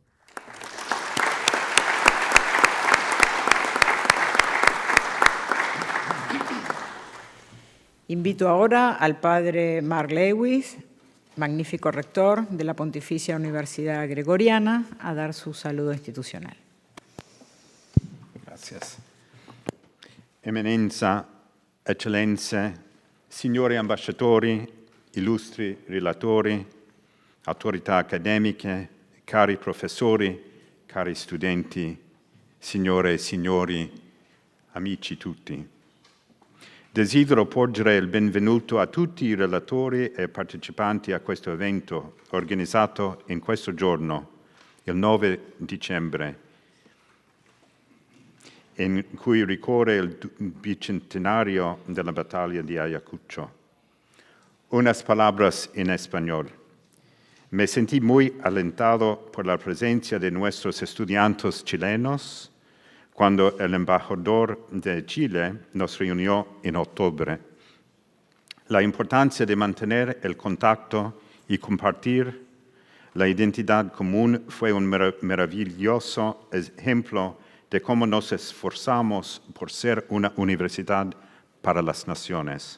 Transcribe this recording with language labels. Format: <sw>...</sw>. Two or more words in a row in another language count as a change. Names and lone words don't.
<es>Invito ahora al padre Mark Lewis, magnífico rector de la Pontificia Universidad Gregoriana, a dar su saludo institucional. Gracias.</es> <it>Eminenza, eccellenze, signori ambasciatori, illustri relatori, autorità accademiche, cari professori, cari studenti, signore e signori, amici tutti. Desidero porgere il benvenuto a tutti i relatori e partecipanti a questo evento organizzato in questo giorno, il 9 dicembre, in cui ricorre il bicentenario della battaglia di Ayacucho.</it> <es>Unas palabras en español. Me sentí muy alentado por la presencia de nuestros estudiantes chilenos cuando el embajador de Chile nos reunió en octubre. La importancia de mantener el contacto y compartir la identidad común fue un maravilloso ejemplo de cómo nos esforzamos por ser una universidad para las naciones.</es>